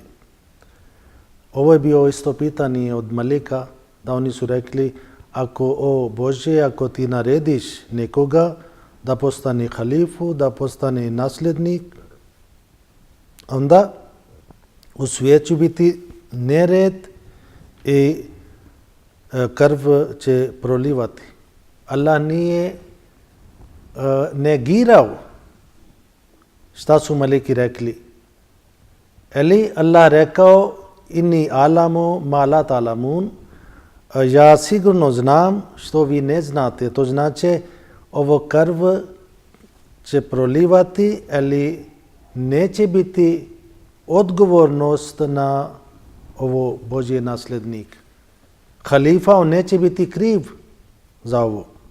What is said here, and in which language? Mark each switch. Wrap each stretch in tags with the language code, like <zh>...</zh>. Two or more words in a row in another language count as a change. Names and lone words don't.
<bs>Ovo je bio isto pitanje od maleka, da oni su rekli, ako o Bože, ako ti narediš nekoga da postane halifu, da postane nasljednik, onda u svijetu će biti nered i krv će prolivati. Allah nije negirao šta su maleki rekli. Ali Allah rekao,</bs> <ar>إني أعلم ما لا تعلمون,</ar> <bs>ja sigurno znam što vi ne znate. To znači ovo krv će prolivati, ali neće biti odgovornost na ovo Božji nasljednik. Halifa, on neće biti kriv za ovo.</bs>